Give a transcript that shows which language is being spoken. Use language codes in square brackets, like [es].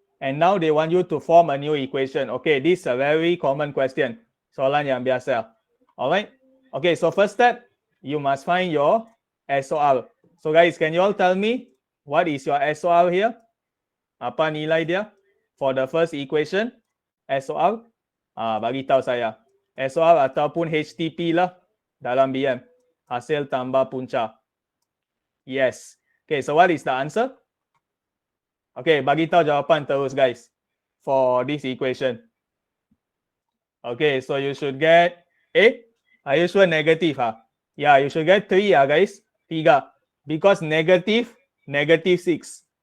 [en] And now they want you to form a new equation. Okay, this is a very common question. [ms] Soalan yang biasa. [en] Alright. Okay, so first step, you must find your SOR. So guys, can you all tell me what is your SOR here? [ms] Apa nilai dia [en] for the first equation? [ms] SOR? Bagi tahu saya. SOR ataupun HTP lah dalam BM. Hasil tambah punca. Yes. [en] Okay, so what is the answer? Okay, [ms] bagi tahu jawapan terus [en] guys for this equation. Okay, so you should get A. Are you sure negative? Yeah, you should get 3 guys. 3. Because negative 6/2.